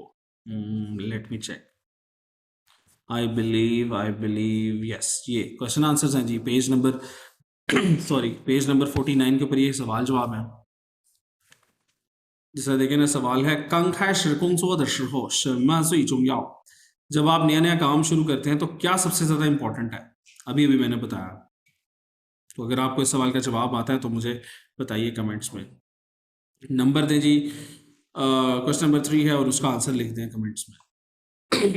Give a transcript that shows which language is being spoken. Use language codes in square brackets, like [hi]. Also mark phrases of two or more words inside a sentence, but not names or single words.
[en] Let me check, I believe yes, ये question answers [ur] ہیں جی, [en] page number sorry page number 49 [ur] کے اوپر یہ سوال جواب ہے. جس کا دیکھیں نا، سوال ہے [zh] 刚开始工作的时候什么最重要? [ur] جب آپ نیا نیا کام شروع کرتے ہیں تو کیا سب سے زیادہ امپورٹنٹ ہے، ابھی ابھی میں نے بتایا. تو اگر آپ کو اس سوال کا جواب آتا ہے تو مجھے بتائیے کمنٹس میں، نمبر دیں جی. [en] question number 3 [ur] ہے اور اس کا آنسر لکھ دیں کمنٹس میں.